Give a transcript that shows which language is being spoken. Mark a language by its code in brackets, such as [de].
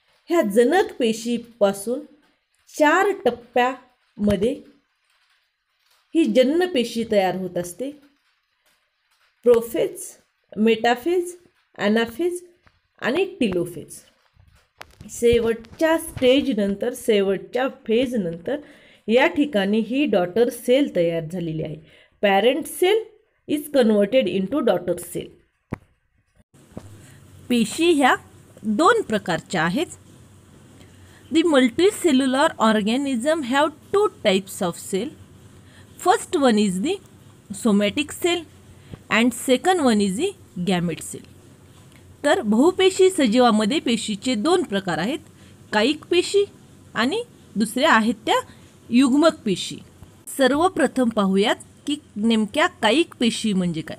[mr] ह्या जनक पेशीपासून 4 टप्प्यामध्ये ही जन्य पेशी तयार होत असते। प्रोफेज, मेटाफेज, ॲनाफेज आणि टिलोफेज। शेवटच्या स्टेजनंतर शेवटच्या फेजनंतर या ठिकाणी ही डॉटर सेल तयार झालेली आहे। [en] Parent cell is converted into daughter cell. [mr] पेशी ह्या 2 प्रकारच्या आहेत। [en] The multicellular organism have 2 types of cell. First one is the somatic cell and second one is the gamete cell. [mr] तर बहुपेशी सजीवामध्ये पेशीचे दोन प्रकार आहेत, कायिक पेशी आणि दुसऱ्या आहेत त्या युग्मक पेशी. सर्वप्रथम पाहूयात की नेमक्या कायिक पेशी म्हणजे काय.